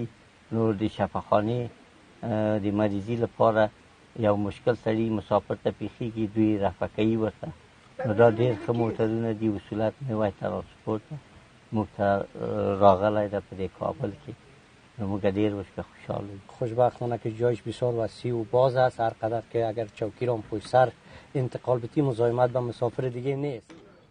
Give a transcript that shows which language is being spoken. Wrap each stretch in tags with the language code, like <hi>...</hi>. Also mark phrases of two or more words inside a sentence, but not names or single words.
<ps>نور د شفاخانې د مریضي لپاره یو مشکل سړي مسافر ته پیښیږي دوی رفع کوي ورته. نو دا ډېر ښه موټرونه دي. وصولت نوی ترانسپورت موږ ته راغلی ده په دې کابل کې. نو موږ ډېر ورڅخه خوشحال یو.</ps> <fa>خوشبختانه که جایش بسیار وسیع و باز است. هر قدر که اگر چوکی را پشت سر انتقال بتی مزاحمت به مسافر دیگه نیست.</fa>